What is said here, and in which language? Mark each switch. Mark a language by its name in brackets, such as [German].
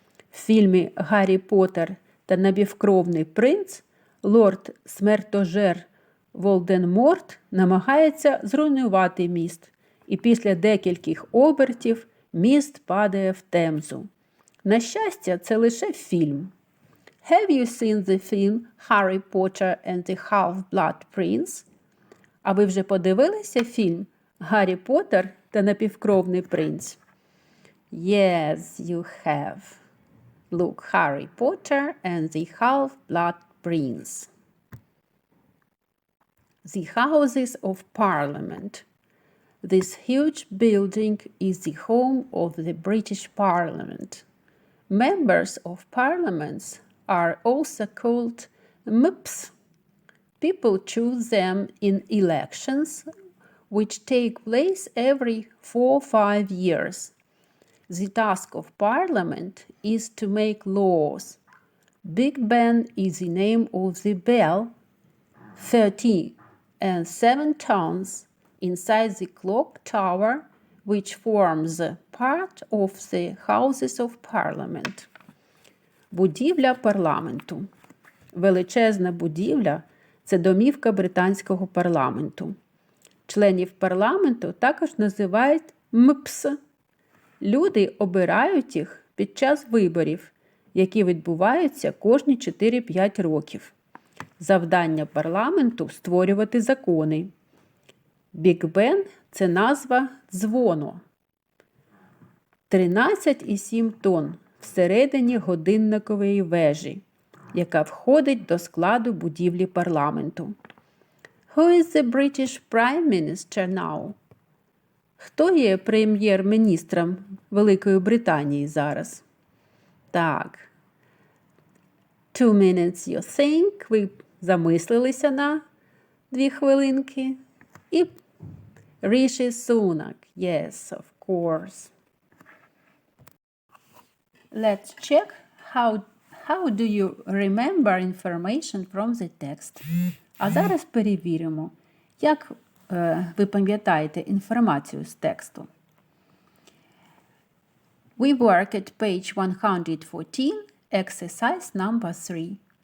[Ukrainian] В фільмі «Гаррі Поттер та напівкровний принц» лорд Смертожер Волдеморт намагається зруйнувати міст, і після декількох обертів міст падає в Темзу. На щастя, це лише фільм. [English] Have you seen the film Harry Potter and the Half-Blood Prince? [Ukrainian] А ви вже подивилися фільм «Гаррі Поттер та напівкровний принц»? [English] Yes, you have. Look, Harry Potter and the Half-Blood Prince. The Houses of Parliament. This huge building is the home of the British Parliament. Members of parliaments are also called MPs. People choose them in elections, which take place every 4 or 5 years. The task of Parliament is to make laws. Big Ben is the name of the bell, 37 tons inside the clock tower, which forms part of the Houses of Parliament. [Ukrainian] Будівля парламенту. Величезна будівля – це домівка британського парламенту. Членів парламенту також називають МПС. Люди обирають їх під час виборів, які відбуваються кожні 4-5 років. Завдання парламенту – створювати закони. Біг Бен – це назва дзвону. 13,7 тонн всередині годинникової вежі, яка входить до складу будівлі парламенту. [English] Who is the British Prime Minister now? [Ukrainian] Хто є прем'єр-міністром Великої Британії зараз? [English] Так. 2 minutes you think. [Ukrainian] Ви замислилися на 2 хвилинки. [English] І Ріші Сунак. Yes, of course. Let's check how do you remember information from the text. [Ukrainian] А зараз перевіримо, як ви пам'ятаєте інформацію з тексту. [English] We work at page 114, exercise number 3.